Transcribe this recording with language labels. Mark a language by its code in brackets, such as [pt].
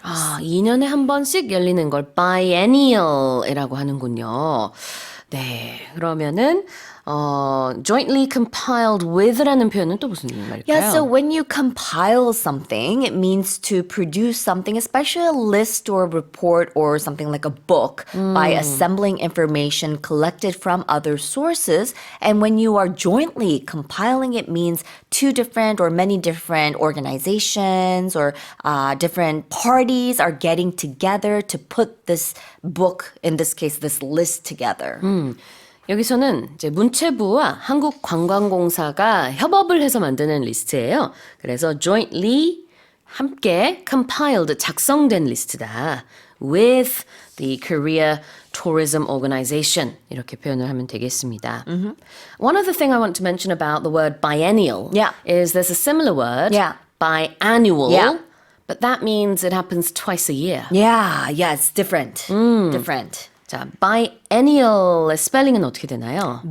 [ko] 2년에 한 번씩 열리는 걸 biennial이라고 하는군요. 네, 그러면은 [en] jointly compiled with [ko] 라는 표현은 또 무슨 말일까요? [en] Yeah, so when you compile something, it means to produce something, especially a list or report or something like a book, by assembling information collected from other sources. And when you are jointly compiling, it means two different or many different organizations or different parties are getting together to put this book, in this case, this list together. [ko] 여기서는 이제 문체부와 한국관광공사가 협업을 해서 만드는 리스트예요. 그래서 jointly 함께 compiled 작성된 리스트다. [en] With the Korea Tourism Organization [ko] 이렇게 표현을 하면 되겠습니다. [en] One other thing I want to mention about the word biennial is there's a similar word, biannual, but that means it happens twice a year. Yeah, it's different. Different. [ko] 자, biennial의 스펠링은 어떻게 되나요?